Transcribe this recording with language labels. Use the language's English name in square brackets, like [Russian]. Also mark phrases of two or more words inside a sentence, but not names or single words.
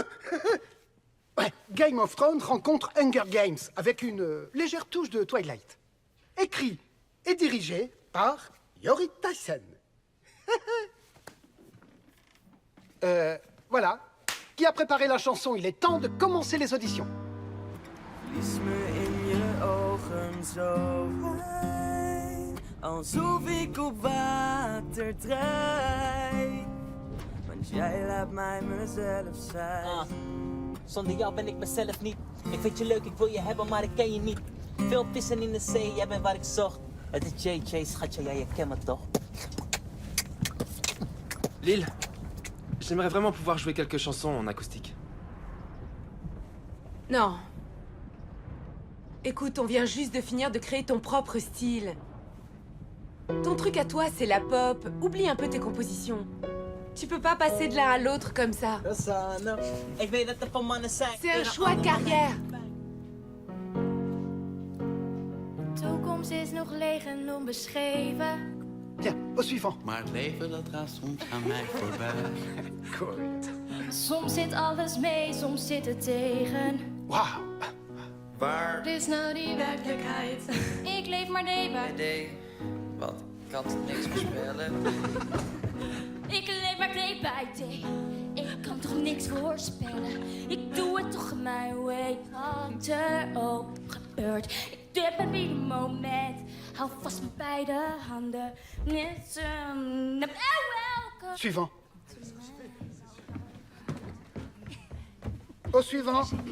[French] Ouais, Game of Thrones rencontre Hunger Games avec une légère touche de Twilight. Écrit et dirigé par Yori Tyson. Voilà. Qui a préparé la chanson? Il est temps de commencer les auditions. [Dutch] Lies me in je ogen zo fijn, alsof ik op water drijf. Want jij laat mij mezelf zijn. Zonder jou ben ik mezelf niet. Ik vind je leuk, ik wil je hebben, maar ik ken je niet. Veel vissen in de zee, jij bent waar ik zocht. Het is JJ, schatje, jij je kent me toch? [French] Lille, j'aimerais vraiment pouvoir jouer quelques chansons en acoustique. Non. Écoute, on vient juste de finir de créer ton propre style. Ton truc à toi, c'est la pop. Oublie un peu tes compositions. Tu peux pas passer de l'un à l'autre comme ça. [Dutch] Ik weet dat er van mannen zijn. [French] C'est un choix de carrière. [Dutch] De toekomst is nog leeg en onbeschreven. [French] Bien, au suivant. [Dutch] Maar het leven dat raast soms aan mij voorbij. Goed. Soms zit alles mee, soms zit het tegen. Wauw. Waar? Wat is nou die werkelijkheid? Ik leef maar [English] day by [Dutch] Nee, wat? Ik kan toch niks voorspellen? Ik leef maar [English] day by day. [Dutch] Ik kan toch niks voorspellen. Ik doe het toch mijn way. Wat er ook gebeurt. Ik dip met ieder moment. Hou vast met beide handen. Net welke. [French] Suivant. Au suivant.